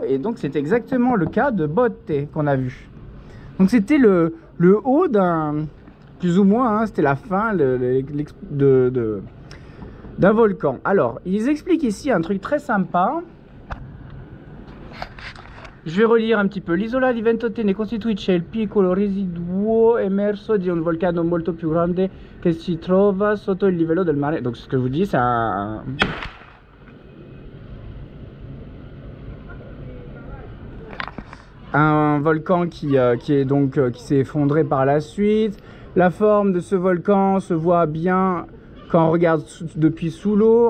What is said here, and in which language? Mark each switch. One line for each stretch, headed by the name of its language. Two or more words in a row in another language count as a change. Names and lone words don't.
French: Et donc c'est exactement le cas de Botte qu'on a vu. Donc c'était le haut d'un, plus ou moins, hein, c'était la fin d'un volcan. Alors, ils expliquent ici un truc très sympa. Je vais relire un petit peu.
Italian: L'isola di Ventotene costituisce il piccolo residuo emerso di un vulcano molto più grande che si trova sotto il livello del mare.
French: Donc, ce que je vous dis, c'est un volcan qui s'est effondré par la suite. La forme de ce volcan se voit bien quand on regarde depuis sous l'eau.